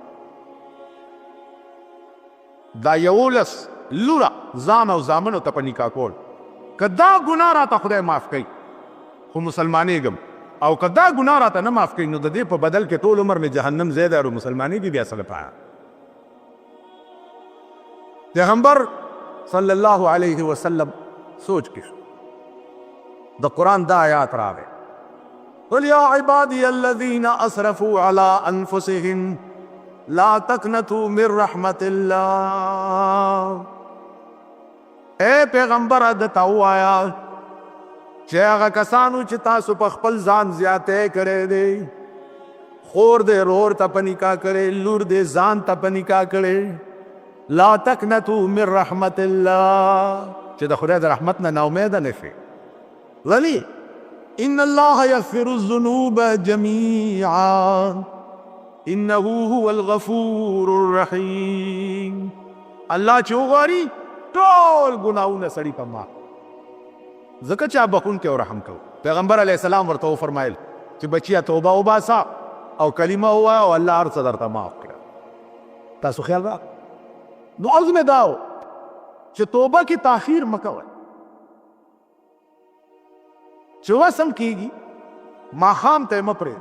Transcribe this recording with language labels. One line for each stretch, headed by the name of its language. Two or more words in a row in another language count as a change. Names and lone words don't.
Pashto: دا 11 لوره ځان او زامنو ته په نکاح کول که دا ګناه راته خدای معاف کوي خو مسلمانېږم، او که دا ګناه راته نه معاف کوي نو د دې په بدل کې ټول عمر مې جهنم ځای دی او مسلمانېږي بیا څه لپاره. پیغمبر
Arabic: صلی الله علیه وسلم
Pashto: سوچ کې د قرآن دا آیات راغی
Arabic: قل یا عبادی الذین اسرفوا علی انفسهم لا تقنطوا من رحمت الله.
Pashto: اے پیغمبر دته ووایه چې هغه کسانو چې تاسو په خپل ځان زیاتی کړی دی، خور دې رور ته په نکاح کړی، لور دې ځان ته په نکاح کړی،
Arabic: لا تقنطوا من رحمت الله،
Pashto: چې د خدای د رحمت نه ناامیده نه شئ.
Arabic: ولی ان الله یغفر الذنوب جميعا انه هو الغفور الرحیم.
Pashto: الله چې وغواړي ټول ګناهونه سړي په معاف، ځکه چې بخونکی او رحم کوي. پیغمبر
Arabic: علیه السلام
Pashto: ورته وفرمایل چې بچیه توبه وباسه او کلمه ووایه او الله هر څه درته معاف کړه. تاسو خیال راغلی؟ نو عرض مې دا و چې توبه کې تاخیر مه کوئ، چې وسم کېږي ماښام ته یې مه پرېږدئ.